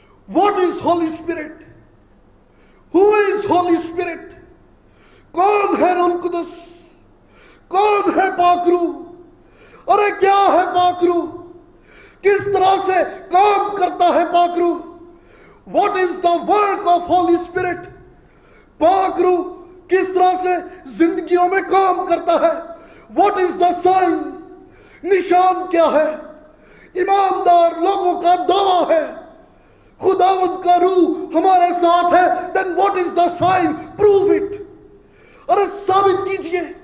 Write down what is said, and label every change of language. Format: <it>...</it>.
<en>What is Holy Spirit? Who is Holy Spirit?</en> <hi>कौन है रूह कुदस? कौन है पाकरू? अरे क्या है पाकरू? किस तरह से काम करता है पाकरू?</hi> <en>What is the work of Holy Spirit?</en> <hi>पाकरू किस तरह से जिंदगियों में काम करता है?</hi> <en>What is the sign?</en> <hi>निशान क्या है? ईमानदार लोगों का दावा है खुदावंद का रूह हमारे साथ है।</hi> <en>Then what is the sign? Prove it.</en> <hi>अरे साबित कीजिए।</hi>